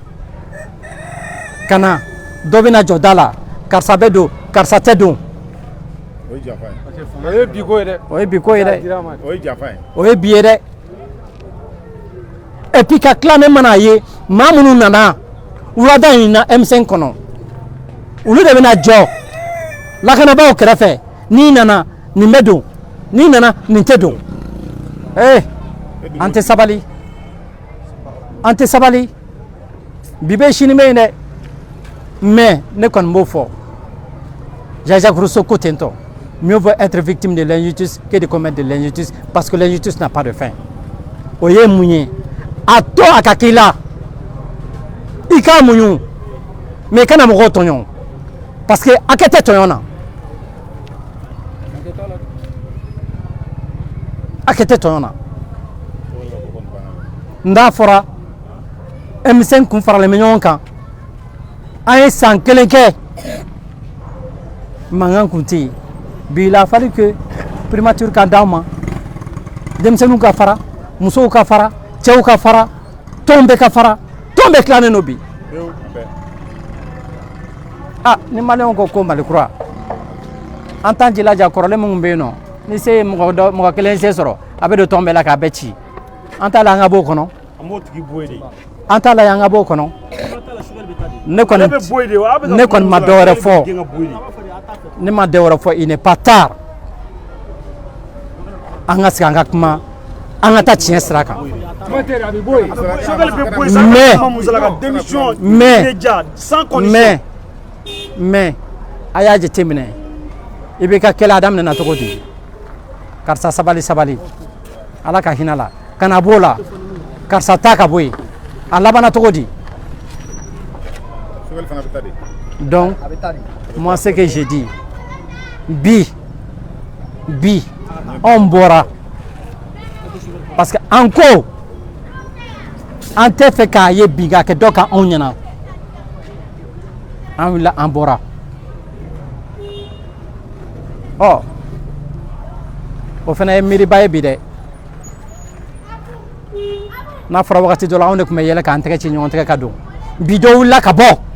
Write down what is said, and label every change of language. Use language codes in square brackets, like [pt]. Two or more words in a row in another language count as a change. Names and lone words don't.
[bm] ka na dɔ bɛna jɔ da la karisa bɛ don karisa tɛ don o ye bi ko ye dɛ o ye bi ye dɛ [fr] et puis [bm] ka tila ne mana ye maa minnu nana wulada in na M5 kɔnɔ olu de bɛna jɔ lakanabagaw kɛrɛfɛ n'i nana nin bɛ don n'i nana nin tɛ don an tɛ sabali bi bɛ sini bɛ yen dɛ mais ne kɔni b'o fɔ Jean-Jacques Rousseau ko ten tɔ [fr] mieux vaut être victime de l'injustice que de commettre de l'injustice parce que l'injustice n'a pas de fin [bm] o ye mun ye a to a ka k'i la i k'a muɲu mais i kana mɔgɔw tɔɲɔ [fr] parce que [bm] hakɛ tɛ tɔɲɔ na hakɛ tɛ tɔɲɔ na n'a fɔra M5 kun faralen bɛ ɲɔgɔn kan an ye san kelen kɛ mankan kun tɛ yen bi [fr] il a fallu que [bm] primature ka d'anw ma denmisɛnninw ka fara musow ka fara cɛw ka fara tɔnw bɛɛ ka fara tɔn bɛɛ tilannen don bi ni maliyɛnw ko Mali kura an t'an jilaja kɔrɔlen minnu bɛ yen nɔ ni se ye mɔgɔ kelen se sɔrɔ a bɛ don tɔn bɛɛ la k'a bɛɛ ci an t'a la an ka b'o kɔnɔ an t'a la an ka b'o kɔnɔ ne kɔni ma dɔ wɛrɛ fɔ ne ma dɔ wɛrɛ fɔ [fr] il n'est pas tard [bm] an ka sigi an ka kuma an ka taa tiɲɛ sira kan mais a y'a jateminɛ i b'i ka kɛlɛ a daminɛna cogo di karisa sabali ala ka hinɛ la kana b'o la karisa ta ka bɔ yen a labanna cogo di [fr] donc moi ce que je dis [bm] bi anw bɔra [fr] parce que [bm] an ko an tɛ fɛ k'a ye bi k'a kɛ dɔ kan anw ɲɛna an wulila an bɔra o fana ye miiriba ye bi dɛ n'a fɔra wagati dɔ la anw de tun bɛ yɛlɛ k'an tɛgɛ ci ɲɔgɔn tɛgɛ ka don bi dɔ wulila ka bɔ